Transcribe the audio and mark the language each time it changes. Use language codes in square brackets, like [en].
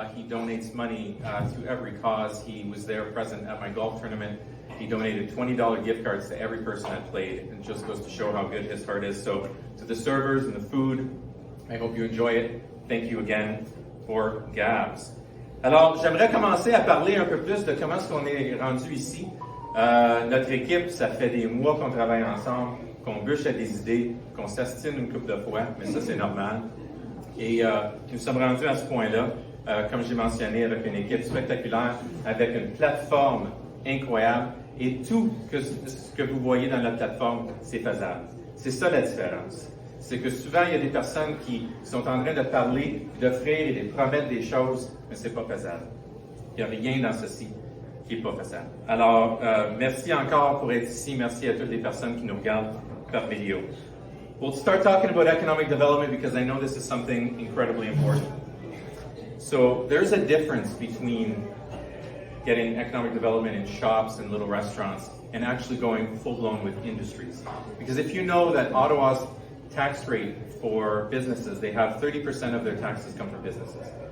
[en] He donates money to every cause. He was there present at my golf tournament. He donated $20 gift cards to every person that played. It just goes to show how good his heart is. So to the servers and the food, I hope you enjoy it. Thank you again for Gabs. [fr] Alors, j'aimerais commencer à parler un peu plus de comment est-ce qu'on est rendu ici. Notre équipe, ça fait des mois qu'on travaille ensemble, qu'on bûche à des idées, qu'on s'astine une couple de fois, mais ça c'est normal. Et nous sommes rendus à ce point-là, comme j'ai mentionné, avec une équipe spectaculaire, avec une plateforme incroyable, et tout ce que vous voyez dans la plateforme, c'est faisable. C'est ça la différence. C'est que souvent, il y a des personnes qui sont en train de parler, d'offrir et de promettre des choses, mais c'est pas faisable. Il n'y a rien dans ceci qui n'est pas faisable. Alors, merci encore pour être ici. Merci à toutes les personnes qui nous regardent par vidéo. [en] We'll start talking about economic development because I know this is something incredibly important. So there's a difference between getting economic development in shops and little restaurants and actually going full-blown with industries. Because if you know that Ottawa's tax rate for businesses, they have 30% of their taxes come from businesses.